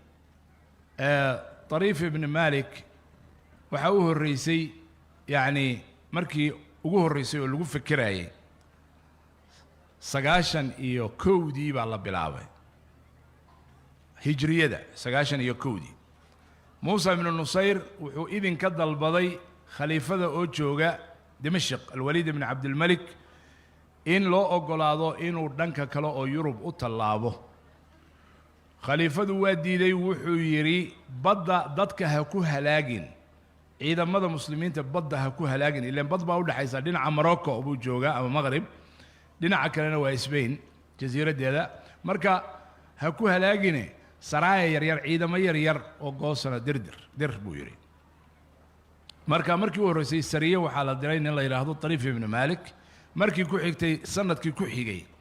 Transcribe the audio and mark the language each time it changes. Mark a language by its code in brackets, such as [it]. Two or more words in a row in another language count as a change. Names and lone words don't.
[so] طريف ibn malik waxaa u horreysay yacni markii ugu horreysay oo lagu fikirayay 91 baa la bilaabay hijriyada 91 موسى بن النصير wuxuu idin ka dalbaday khaliifada oo jooga Dimashq al-Walid ibn Abd al-Malik in loo ogolaado inuu dhanka kale oo Yurub u tallaabo khaliifadu waa diiday wuxuu yiri badda dadka ha ku halaagin ciidamada muslimiinta badda ha ku halaagin ilaa bad baa u dhaxaysa dhinaca Morocco oo jooga ama Maghrib dhinaca kalena waa Spain jasiiradeeda marka ha ku halaagin saraaya yar ciidamo yar oo goosana dir buu yiri markii uu horeysay sariye waxa la diray in la yiraahdo Tariif ibn Malik markii ku xigtay sanadkii ku xigay